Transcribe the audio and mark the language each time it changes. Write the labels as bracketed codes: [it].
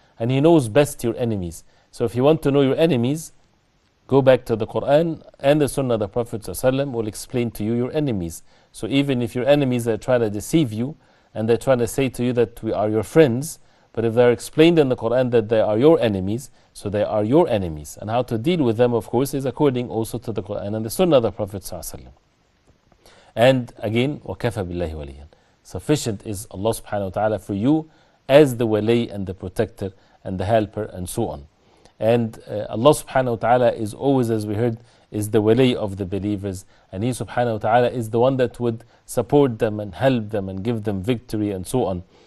[en] And He knows best your enemies. So if you want to know your enemies, go back to the Quran and the Sunnah of the Prophet ﷺ will explain to you your enemies. So even if your enemies are trying to deceive you and they're trying to say to you that we are your friends, but if they're explained in the Quran that they are your enemies, so they are your enemies. And how to deal with them, of course, is according also to the Quran and the Sunnah of the Prophet ﷺ. And again, [ar] وَكَفَى بِاللَّهِ وَلِيًّا. [en] Sufficient is Allah subhanahu wa ta'ala for you as the wali and the protector and the helper and so on. And Allah subhanahu wa ta'ala is always, as we heard, is the wali of the believers, and He subhanahu wa ta'ala is the one that would support them and help them and give them victory and so on.